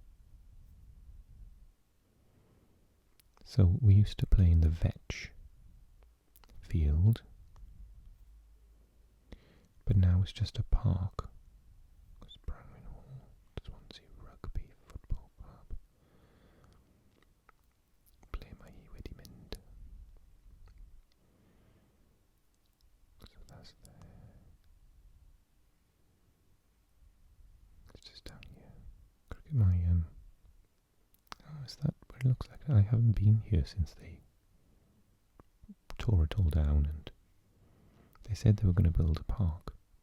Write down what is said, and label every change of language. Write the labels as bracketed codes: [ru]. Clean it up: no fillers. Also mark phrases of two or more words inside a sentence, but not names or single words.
[en] So we used to play in the Vetch field, but now it's just a park. It's Brangwyn Hall, Swansea Rugby Football Club. [cy] Ble mae hi wedi mynd. [en] So that's there. It's just down here. Look at my oh, is that what it looks like? I haven't been here since they tore it all down, and they said they were going to build a park.